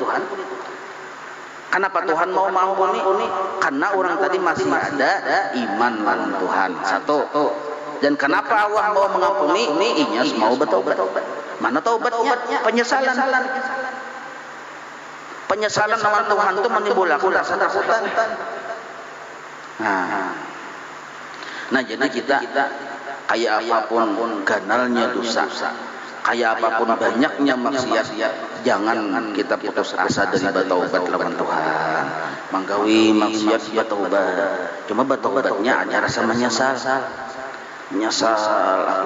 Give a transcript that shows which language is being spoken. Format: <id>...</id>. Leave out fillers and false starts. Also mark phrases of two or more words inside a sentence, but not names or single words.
<id>Kenapa Tuhan mau mengampuni?</id> <bjn>Karena orang tadi masih ada iman lawan Tuhan.</bjn> <id>Satu. Dan kenapa Allah mau mengampuni?</id> <bjn>Inyas mau bertobat. Mana taubatnya? Penyesalan lawan Tuhan itu menimbulkan rasa takutan. Nah, jadi kita kayak apapun ganalnya dosa, kayak apapun banyaknya maksiat, jangan kita putus asa dari bertaubat lawan Tuhan. Manggawi maksiat bertaubat, cuma bertaubatnya ada rasa menyesal aku.</bjn>